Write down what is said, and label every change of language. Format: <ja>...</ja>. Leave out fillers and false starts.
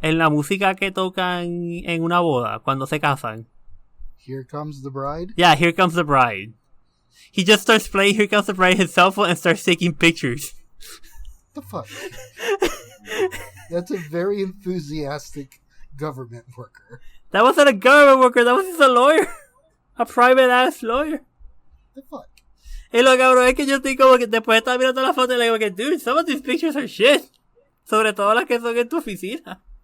<es>En la música que tocan en una boda, cuando se casan.</es> <en>Here Comes the Bride? Yeah, Here Comes the Bride. He just starts playing Here Comes the Bride his cell phone and starts taking pictures. The fuck? That's a very enthusiastic government worker. That wasn't a government worker, that was just a lawyer. A private ass lawyer. The fuck?</en> <es>Y lo cabrón es que yo estoy como que después de estar mirando la foto y le digo que, dude,</es> <en>some of these pictures are shit.</en> <es>Sobre todo las que son en tu oficina.</es>